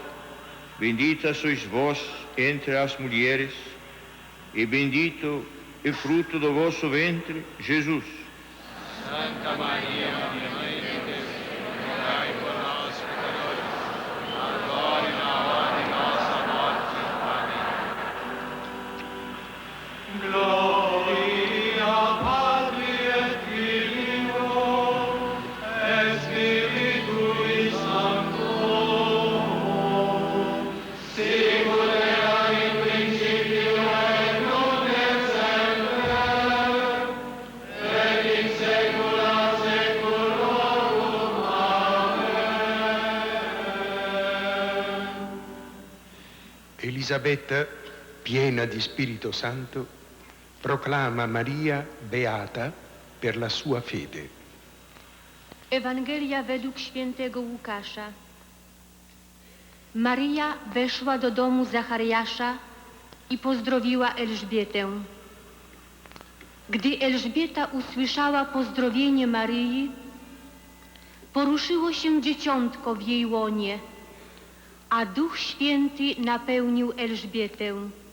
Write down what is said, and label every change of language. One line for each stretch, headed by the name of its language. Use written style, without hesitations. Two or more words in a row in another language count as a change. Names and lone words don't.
Portuguese: Bendita sois vós entre as mulheres, e bendito é o fruto do vosso ventre, Jesus. Santa Maria, Mãe de Deus, rogai por nós, pecadores, agora e na hora de nossa morte. Amém.
Latin: Gloria Patri et Filio et Spiritui Sancto, sicut erat in principio et nunc et semper, et in saecula saeculorum. Amen.
Italian: Elisabetta, piena di Spirito Santo, proclama Maria beata per la sua fede.
Polish: Ewangelia według świętego Łukasza. Maria weszła do domu Zachariasza i pozdrowiła Elżbietę. Gdy Elżbieta usłyszała pozdrowienie Maryi, poruszyło się dzieciątko w jej łonie, a Duch Święty napełnił Elżbietę.